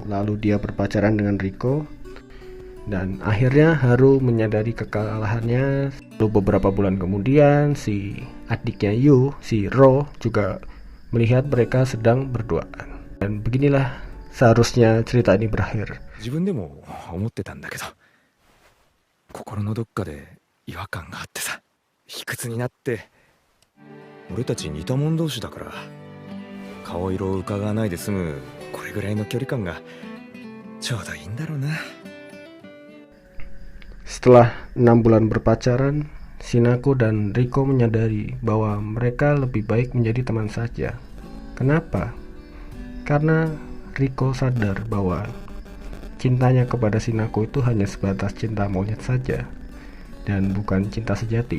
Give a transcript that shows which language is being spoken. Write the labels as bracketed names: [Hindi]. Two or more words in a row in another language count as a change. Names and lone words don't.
[Indonesian] Lalu dia berpacaran dengan Riko. Dan akhirnya Haru menyadari kekalahannya. Lalu beberapa bulan kemudian si adiknya Yu, si Ro, juga melihat mereka sedang berduaan. Dan beginilah seharusnya cerita ini berakhir. [Japanese] 自分でも思ってたんだけど、心のどっかで違和感があってさ、卑屈になって、俺たち似た者同士だから、顔色を伺わないで済むこれぐらいの距離感がちょうどいいんだろうな。 [Indonesian] Setelah 6 bulan berpacaran, Shinako dan Riko menyadari bahwa mereka lebih baik menjadi teman saja. Kenapa? Karena Riko sadar bahwa cintanya kepada Shinako itu hanya sebatas cinta monyet saja dan bukan cinta sejati.